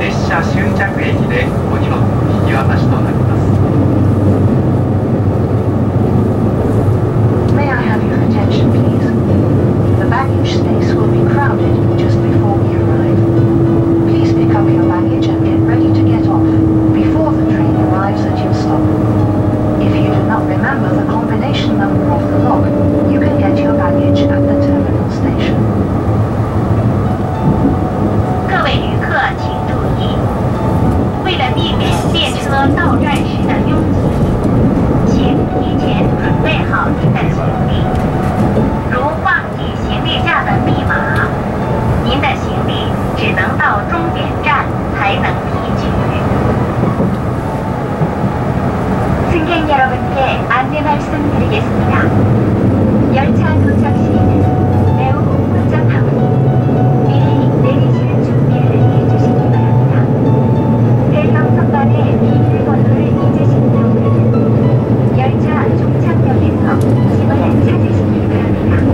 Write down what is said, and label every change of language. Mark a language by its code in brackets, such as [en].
[ja] 車終着駅でお荷物の引き渡しとなります。 [en] May I have your attention, please? The baggage space will be crowded just before we arrive. Please pick up your baggage and get ready to get off before the train arrives at your stop. If you do not remember the combination number of the lock, you can get your baggage at the terminal station. [zh] 各位旅客请注意，为了避免列车到站时的拥挤，请提前准备好您的行李。如忘记行李架的密码，您的行李只能到终点站才能提取。 [ko] 승객 여러분께 안내 말씀드리겠습니다. 열차 도착 시에는 매우 복잡하오니 미리 내리실 준비를 해주시기 바랍니다. 대형 선반의 비닐 번호를 잊으신 경우에는 열차 종착역에서 짐을 찾으시기 바랍니다.